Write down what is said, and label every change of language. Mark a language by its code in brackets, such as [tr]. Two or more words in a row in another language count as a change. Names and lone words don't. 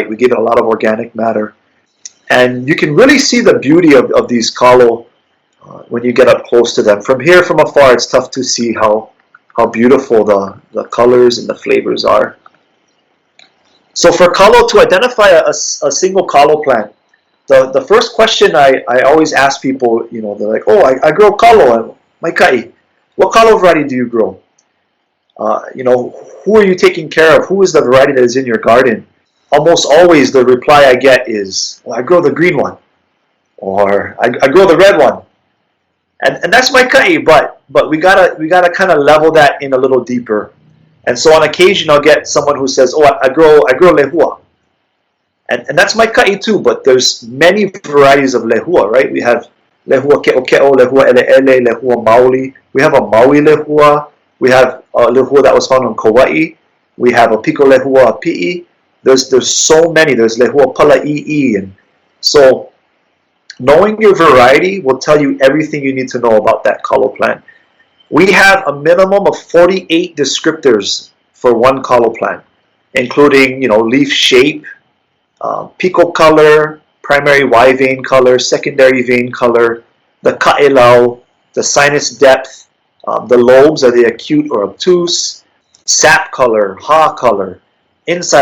[en] We gave it a lot of organic matter. And you can really see the beauty of these kalo when you get up close to them. From here, from afar, it's tough to see how beautiful the colors and the flavors are. So for kalo, to identify a single kalo plant, the first question I always ask people, they're like, oh, I grow kalo, [haw] mai kai. [en] What kalo variety do you grow? Who are you taking care of? Who is the variety that is in your garden? Almost always the reply I get is, well, I grow the green one, or I grow the red one, and that's my kai. But we gotta kind of level that in a little deeper. And so on occasion I'll get someone who says, oh, I grow lehua, and that's my kai too. But there's many varieties of lehua, right? We have lehua ke'o, lehua ele, lehua maoli. We have a maui lehua. We have a lehua that was found on Kauai. We have a piko lehua pi'i. There's so many. There's lehua pala'i'i, and so knowing your variety will tell you everything you need to know about that kalo plant. We have a minimum of 48 descriptors for one kalo plant, including leaf shape, piko color, primary Y vein color, secondary vein color, the ka'elau, the sinus depth, the lobes, are they acute or obtuse, sap color, ha color, inside of ha color.